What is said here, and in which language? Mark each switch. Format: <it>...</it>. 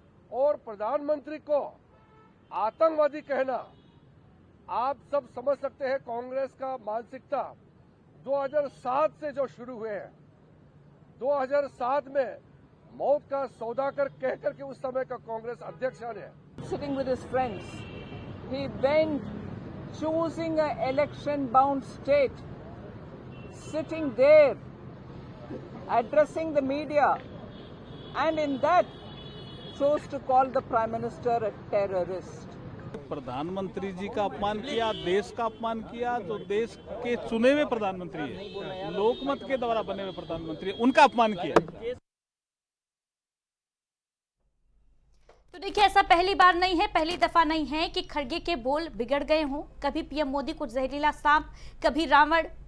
<hi>और प्रधानमंत्री को आतंकवादी कहना, आप सब समझ सकते हैं कांग्रेस का मानसिकता 2007 से जो शुरू हुए हैं। 2007 में मौत का सौदा कहकर के उस समय का कांग्रेस अध्यक्ष ने</hi> <en>sitting with his friends, he went choosing an election bound state, sitting there addressing the media, and in that chose to call the prime minister a terrorist.</en> <hi>प्रधानमंत्री जी का अपमान किया, देश का अपमान किया। जो देश के चुने हुए प्रधानमंत्री है, लोकमत के द्वारा बने हुए प्रधानमंत्री, उनका अपमान किया। तो देखिए, ऐसा पहली बार नहीं है, पहली दफा नहीं है कि खरगे के बोल बिगड़ गए हों। कभी पीएम मोदी को जहरीला सांप, कभी रावण,</hi>